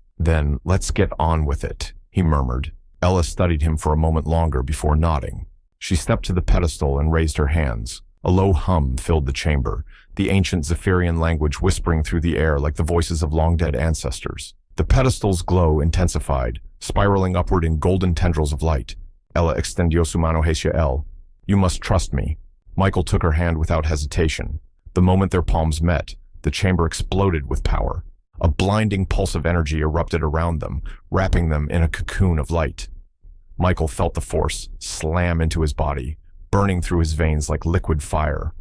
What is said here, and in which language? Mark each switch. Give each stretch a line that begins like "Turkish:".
English: Then let's get on with it, he murmured. Ella studied him for a moment longer before nodding. She stepped to the pedestal and raised her hands. A low hum filled the chamber, the ancient Zephirion language whispering through the air like the voices of long-dead ancestors. The pedestal's glow intensified, spiraling upward in golden tendrils of light.
Spanish: Ella extendió su mano hacia él.
English: You must trust me. Michael took her hand without hesitation. The moment their palms met, the chamber exploded with power. A blinding pulse of energy erupted around them, wrapping them in a cocoon of light. Michael felt the force slam into his body, burning through his veins like liquid fire.